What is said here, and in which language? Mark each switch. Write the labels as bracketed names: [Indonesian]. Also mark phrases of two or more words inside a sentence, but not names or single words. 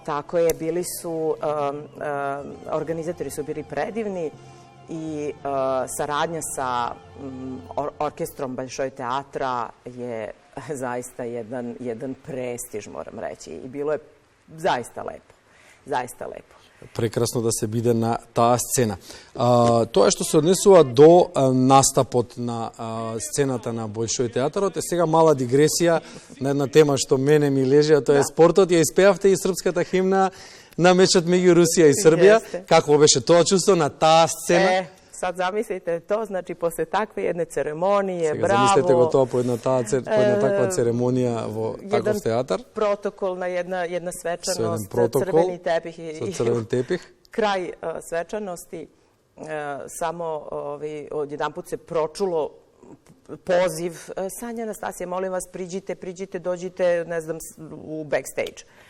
[Serbian] Tako je, bili su, organizatori su bili predivni i saradnja sa orkestrom Baljšoj teatra je zaista jedan prestiž, moram reći. I bilo je zaista lepo, zaista lepo. [Macedonian] Прекрасно да се биде на таа сцена. Тоа што се однесува до настапот на сцената на Бољшој театарот е сега мала дигресија на една тема што мене ми лежи, а тоа е спортот. Ја испеавте и српската химна на мечот меѓу Русија и Србија. Какво беше тоа чувство на таа сцена? [Serbian] Sad zamislite to, znači posle takve jedne ceremonije, bravo. Zamislite [Macedonian] го тоа по една таква церемонија во таков театар. [Serbian] Protokol na jedna svečanost, crveni tepih i kraj svečanosti. Samo odjedanput se pročulo poziv, Sanja Anastasija, molim vas, priđite, dođite, ne znam, u backstage.